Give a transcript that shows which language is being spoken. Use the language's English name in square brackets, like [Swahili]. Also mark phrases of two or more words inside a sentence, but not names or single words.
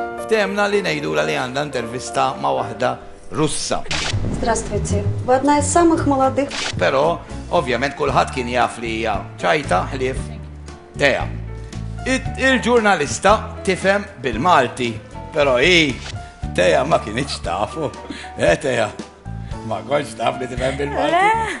[Maltese] temna li ngħidula li għandha intervista ma' waħda Russa. [Russian] Здравствуйте. Вы одна из самых молодых. [Maltese] Però ovvjament kulħadd kien jaf li hija ċajta ħlief Tea. Il-ġurnalista tifhem bil-Malti, però Tea ma kienx tafu. Tea, ma konx taf li tifhem bil-Malti.